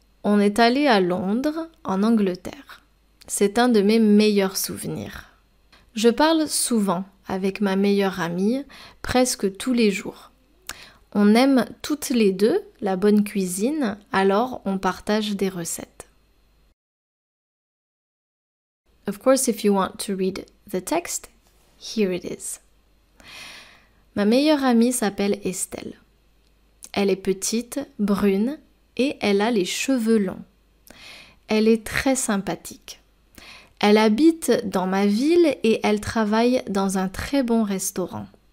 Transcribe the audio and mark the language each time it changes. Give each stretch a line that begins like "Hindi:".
French: On est allé à Londres, en Angleterre. C'est un de mes meilleurs souvenirs. Je parle souvent avec ma meilleure amie, presque tous les jours. On aime toutes les deux la bonne cuisine, alors on partage des recettes.
English: Of course, if you want to read the text, here it is.
French: Ma meilleure amie s'appelle Estelle. Elle est petite, brune, et elle a les cheveux longs. Elle est très sympathique. Elle habite dans ma ville et elle travaille dans un très bon restaurant.